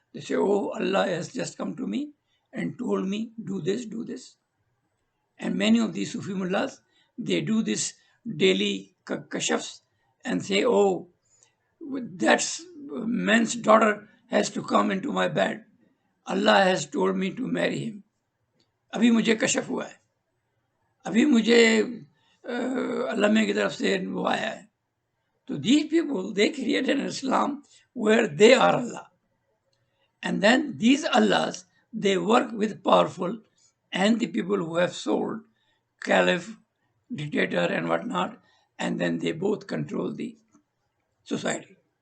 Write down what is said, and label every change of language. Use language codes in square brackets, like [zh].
[en] They say, oh, Allah has just come to me and told me, do this, do this. And many of these Sufi mullahs, they do this daily kashafs and say, oh, that man's daughter has to come into my bed. Allah has told me to marry him. [hi] अभी मुझे कशफ हुआ है, अभी मुझे अल्लाह की तरफ से वो आया है. [en] So these people, they created an Islam where they are Allah. And then these Allahs, they work with powerful and the people who have sold, caliph, dictator and whatnot, and then they both control the society.